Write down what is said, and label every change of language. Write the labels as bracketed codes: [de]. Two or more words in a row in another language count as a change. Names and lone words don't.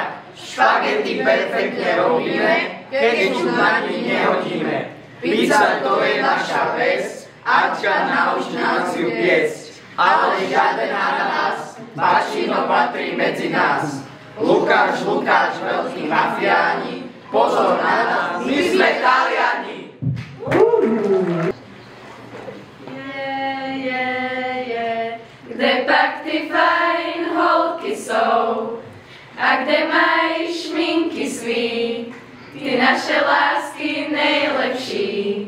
[sk] Špagety perfektne robíme, keď ju na ni nehodíme. Pizza to je naša vec, Aťka nauč nás ju piesť. Ale žiaden ananas, Bačino patrí medzi nás. Lukáš, veľkí mafiáni, pozor na nás, my sme Taliani. [cs] Kde pak ty fajn holky jsou a kde mají šminky svý, ty naše lásky nejlepší.